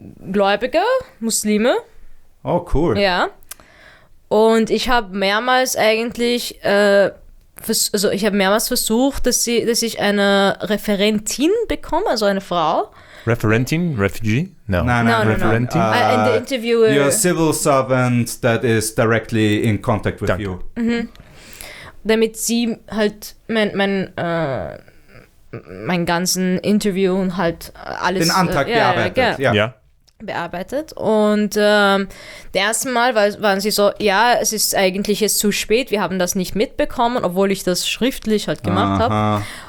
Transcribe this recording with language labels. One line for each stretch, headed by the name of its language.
German: Gläubige, Muslime.
English: Oh, cool.
German: Ja. Und ich habe mehrmals eigentlich versucht, dass ich eine Referentin bekomme, also eine Frau.
English: Referentin? Refugee? No. Referentin? In the interview. You're a civil servant that is directly in contact with you.
German: Damit sie halt mein ganzen Interview und halt alles... Den Antrag bearbeitet, bearbeitet. Und das erste Mal waren sie so, es ist eigentlich jetzt zu spät, wir haben das nicht mitbekommen, obwohl ich das schriftlich halt gemacht habe.